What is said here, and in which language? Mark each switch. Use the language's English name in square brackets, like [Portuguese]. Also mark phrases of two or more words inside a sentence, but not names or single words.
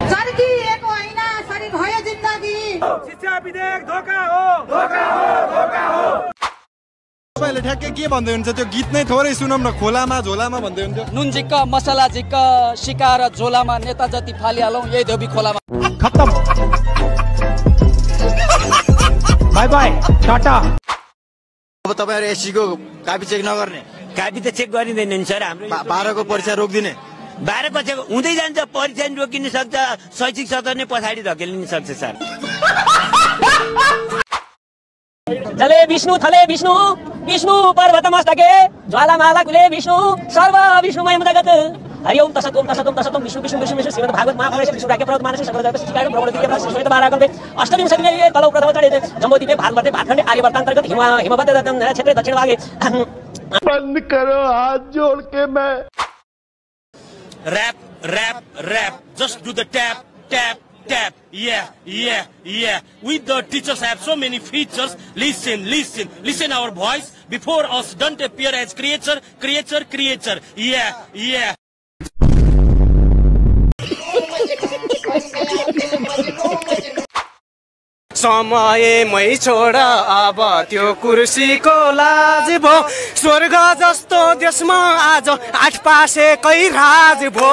[Nepali] सर्किएको हैन, सरी भयो जिन्दगी। शिक्षा विधेयक धोका हो, धोका हो, धोका हो। तपाईले ठ्याक्कै के भन्दै हुनुहुन्छ? त्यो गीत नै थोरै सुनौं न। खोलामा झोलामा भन्दै हुन्थ्यो। नुन झिक्क मसला झिक्क शिकार झोलामा नेता जति फालिहालौं यही धोबी खोलामा। खत्म। [English] bye bye [Nepali] टाटा। अब तपाईहरु एससी को कापी चेक नगर्ने? कापी त चेक गरिँदैन नि सर। हाम्रो 12 को परीक्षा रोक्दिने? 12 पछि हुँदै जान्छ, परीक्षा नि रोकिन सक्छ, शैक्षिक सत्र नै पछाडि धकेलिन सक्छ सर। [Sanskrit] जले विष्णु थले विष्णु विष्णु पर्वत मस्तके ज्वालामाला कुले विष्णु सर्व विष्णुमय मुदगत हरि ओम तसत् ओम तसत् ओम तसत् ओम विष्णु विष्णु विष्णु विष्णु श्रीमद् भागवत महापुराण विष्णु राख्य पर्वत मानस सकल जगत सिकाय प्रभु दिव्य प्रकाश श्वेत बारा गर्भे अष्टमी सदिने तलौ प्रथम चढे जम्बोदीपे भारतवर्षे भातखण्डे आर्यवर्त अन्तर्गत हिमवत क्षेत्र दक्षिण भागे। [Hindi] बंद करो हाथ जोड़ के। मैं [English] rap rap rap just do the tap tap tap. Yeah. With the teachers have so many features. Listen our voice. Before us don't appear as creature. Yeah. [Nepali] समयमै छोड अब त्यो कुर्सीको लाज भो। स्वर्ग जस्तो देशमा आज 8 पासेकै राज भो।